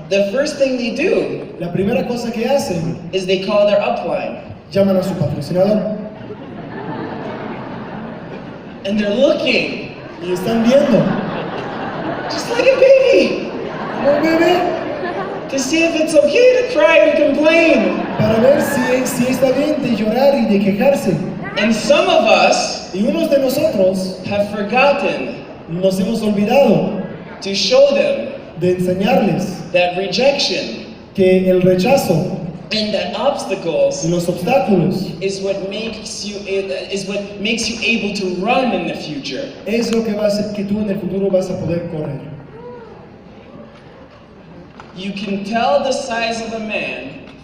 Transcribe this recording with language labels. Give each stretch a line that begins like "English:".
English: the first thing they do
Spanish: la primera cosa que hacen,
English: is they call their upline.
Spanish: llaman a su patrocinador
English: And they're looking,
Spanish: y están viendo,
English: just like a baby,
Spanish: como un bebé,
English: to see if it's okay to cry and complain.
Spanish: para ver si está bien de llorar y de quejarse.
English: And some of us
Spanish: Y unos de nosotros
English: have forgotten
Spanish: nos hemos olvidado
English: to show them
Spanish: de enseñarles
English: that rejection
Spanish: que el rechazo
English: and that obstacles
Spanish: y los obstáculos
English: is what makes you able to run in the future.
Spanish: es lo que va a hacer que tú en el futuro vas a poder correr.
English: You can tell the size of a man